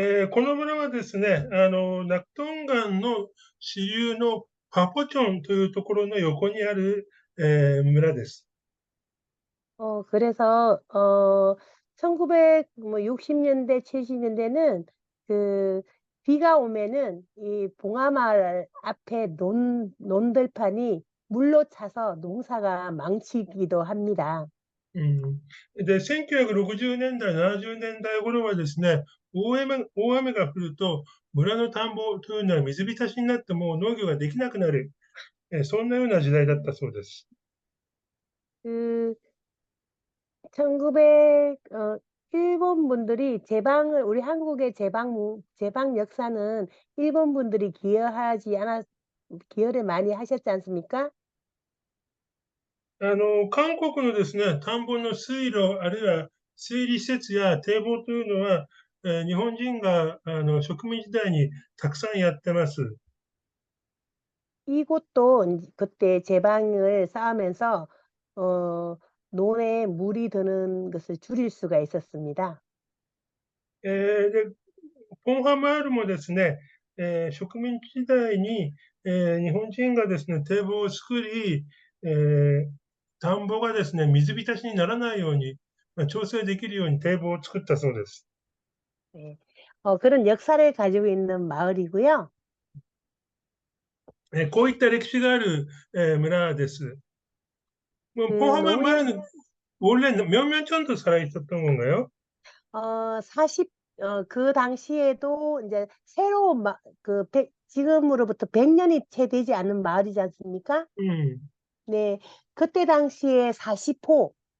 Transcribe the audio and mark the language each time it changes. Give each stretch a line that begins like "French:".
Japanese: この村はですね、ナクトン川の支流のパポチョンというところの横にある、村です。
Korean: 그래서, 1960년대, 70년대는 그, 비가 오면은 이 봉하마을 앞에 논들판이 물로 차서 농사가 망치기도 합니다.
Japanese: で、1960年代、70年代頃はですね、大雨が降ると、村の田んぼというのは水浸しになってもう農業ができなくなる、そんなような時代だったそうです。
Korean: 그, 1900, 일본 분들이 우리 한국의 제방 역사는 일본 분들이 기여를 많이 하셨지 않습니까?
Japanese: 韓国のですね、田んぼの水路、あるいは水利施設や堤防というのは、日本人が植民時代にたくさんやってます。
Korean: 이곳도 그때 제방을 쌓으면서 어, 논에 물이 드는 것을 줄일 수가 있었습니다.
Japanese: で、ポンハムアールもですね、植民地時代に、日本人がですね、堤防を作り、田んぼがですね、水浸しにならないように、調整できるように堤防を作ったそうです。
Korean: 네. 그런 역사를 가지고 있는 마을이고요.
Japanese: こういった歴史がある、村です。 뭐 그
Korean: 포함한 노무현 말은 원래 몇몇 정도 살아있었던 건가요? 40, 그 당시에도 이제 새로운 지금으로부터 100년이 채 되지 않은 마을이지 않습니까? 음, 네. 그때 당시에 40호,